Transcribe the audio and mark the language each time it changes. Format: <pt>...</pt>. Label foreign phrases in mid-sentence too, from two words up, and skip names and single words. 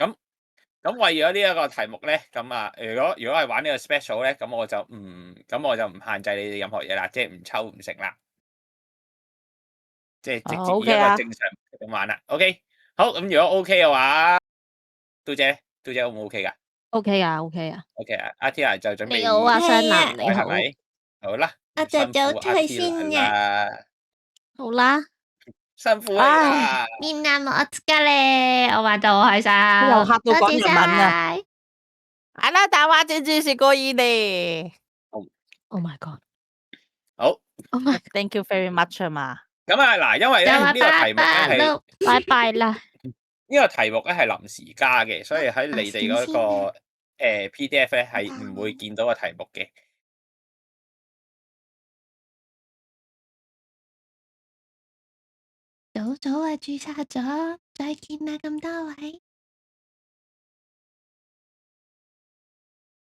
<yue>咁為咗呢一個題目咧，咁啊，如果係玩呢個 special 咧，咁我就唔限制你哋任何嘢啦，即係唔抽唔食啦，即係直接以一個正常咁玩啦。OK，好，咁如果 OK 嘅話，嘟姐 O 唔 OK 噶？OK 啊。 OK 啊，阿 Tia 就準備。你好啊，雙男你好。係咪？好啦，我就走出去先嘅。好啦。辛苦啦。</yue> <ja>みんなもお疲れ。</ja> <yue>我玩到好開心。又嚇到講日文啊！係啦，大話姐姐是過意咧。</yue> <en>Oh my god！</en> <yue>好。</yue> <en>Thank you very much 啊嘛。</en> <yue>咁啊嗱，因為咧呢個題目咧係拜拜啦。呢個題目咧係臨時加嘅，所以喺你哋嗰個PDF 咧係唔會見到個題目嘅。早啊，註冊咗，再見啦，咁多位。</yue>